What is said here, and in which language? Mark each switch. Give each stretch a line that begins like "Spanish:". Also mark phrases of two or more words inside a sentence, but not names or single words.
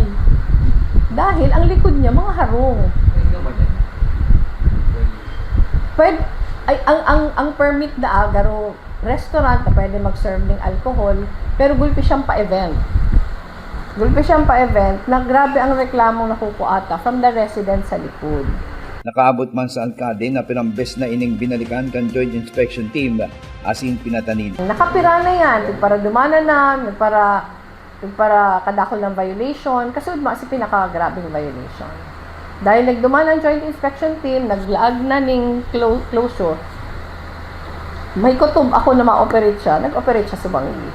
Bikol: Dahil ang likod niya mga harong. Pwede, ang permit na agaro restaurant na pwede mag-serve ng alcohol, pero gulpi siyang pa-event. Gulpi siyang pa-event na grabe ang reklamong nakukuata
English: from the residents
Bikol: sa likod. Nakaabot man sa alkade na pinambes na ining binalikan kan Joint Inspection Team asin pinatanin. Nakapira na yan, para dumana na, para kadakol ng violation, kasi si pinaka-grabing violation. Dahil nagduman ang Joint Inspection Team, naglaag na ning closure, may kutob ako na ma-operate siya, nag-operate siya sa Banggi.